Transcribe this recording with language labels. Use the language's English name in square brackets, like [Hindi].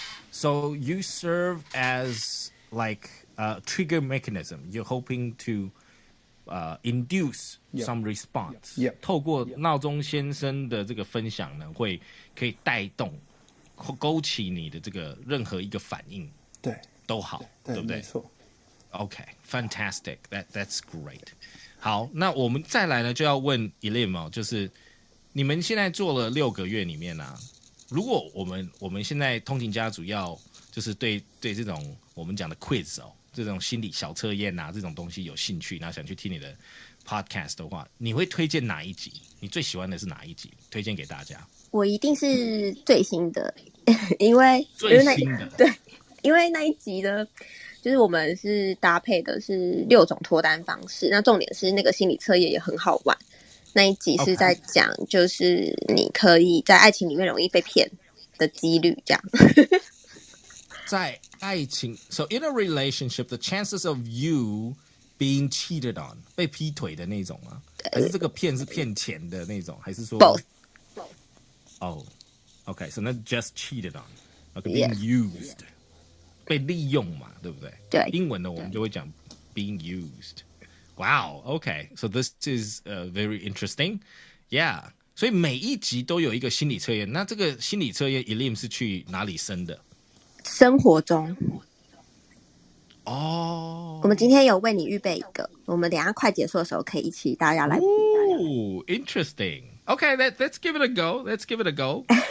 [English] So you serve as like a trigger mechanism. You're hoping to induce some response. [Chinese] 透过闹钟先生的这个分享呢，可以带动勾起你的这个任何一个反应，对，都好，对不对？没错。 [English] Okay, fantastic. That's great. [Chinese] 好，那我们再来呢，就要问 Ilim 哦，就是你们现在做了6个月里面啊，如果我们现在通勤家族要就是对这种我们讲的 quiz 哦，这种心理小测验啊这种东西有兴趣，然后想去听你的 podcast 的话，你会推荐哪一集？你最喜欢的是哪一集？推荐给大家。我一定是最新的，因为最新的对，因为那一集的，就是我们是搭配的是6种脱单方式，那重点是那个心理测验也很好玩。那一集是在讲，就是你可以在爱情里面容易被骗的几率，这样。在爱情 [English] ，so in a relationship, the chances of you being cheated on [Chinese] 被劈腿的那种吗？还是这个骗是骗钱的那种？还是说 [English] both？ Oh, okay, so not just cheated on. ， being used， [Chinese] 被利用嘛，对不对？对，英文呢我们就会讲 [English] being used。 Wow, okay, so this is very interesting, yeah. [Chinese] 所以每一集都有一个心理测验，那这个心理测验 Elim 是去哪里生的？生活中。哦，我们今天有为你预备一个，我们等一下快结束的时候可以一起大家来。 [English] interesting. Okay, let's give it a go. Let's give it a go.